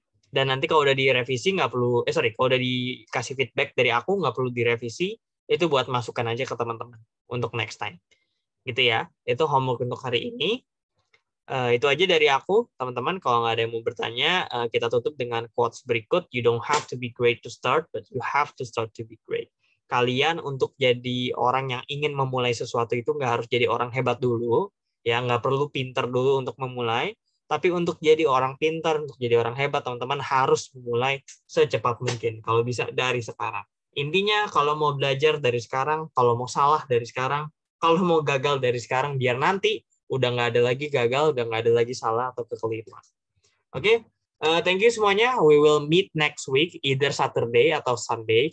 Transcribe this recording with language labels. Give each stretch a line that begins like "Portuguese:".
Indonesian: Dan nanti kalau udah direvisi nggak perlu, kalau udah dikasih feedback dari aku nggak perlu direvisi, itu buat masukan aja ke teman-teman untuk next time. Gitu ya, itu homework untuk hari ini. Itu aja dari aku, teman-teman. Kalau nggak ada yang mau bertanya, kita tutup dengan quotes berikut.
English: You don't have to be great to start, but you have to start to be great.
Indonesian: Kalian untuk jadi orang yang ingin memulai sesuatu itu nggak harus jadi orang hebat dulu, ya, nggak perlu pinter dulu untuk memulai. Tapi untuk jadi orang pintar, untuk jadi orang hebat, teman-teman harus memulai secepat mungkin. Kalau bisa dari sekarang. Intinya kalau mau belajar dari sekarang, kalau mau salah dari sekarang, kalau mau gagal dari sekarang, biar nanti udah nggak ada lagi gagal, udah nggak ada lagi salah atau kekeliruan. Oke, thank you semuanya.
English: We will meet next week, either Saturday atau Sunday.